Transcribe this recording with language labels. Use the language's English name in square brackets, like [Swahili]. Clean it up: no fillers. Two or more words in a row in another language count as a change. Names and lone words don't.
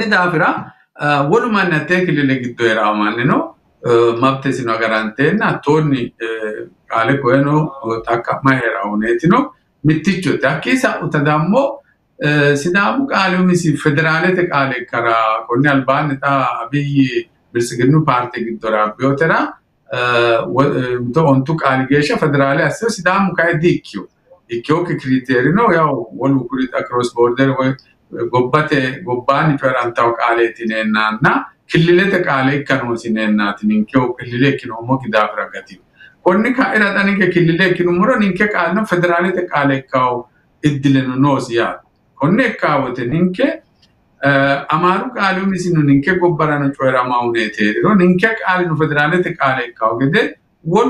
[Sidamo] daafira wolu manni atekilile giddo era mannino mafte sino agarantenna tonni qale koeno takama era onetino mitticho takisa utadammo sidamu qale umisi federalete qale kara konni alban ta abiy bilsiginu parti gidora biotera to ontu qale gesha federale asso sidamu kay dikyo ikkiyooki kriteerino yaa walu kurit [English] across border [Sidamo] gobbate gobbaani perantaw qaaleetiin ennaanna killilete qaale ikkanoosineennaati ninkeo killile ikkinoommo gidaaf ragati konni ka'ira dhanike killile ikkinumoro ninke qaalno federaalete qaale ikkaw iddileno noosi yaa konni ikkaawote ninke Amaru qaali misinu ninke gobbarano coyirama uneeteeriro ninke qaali nu federaalete qaale ikkaw gede wolu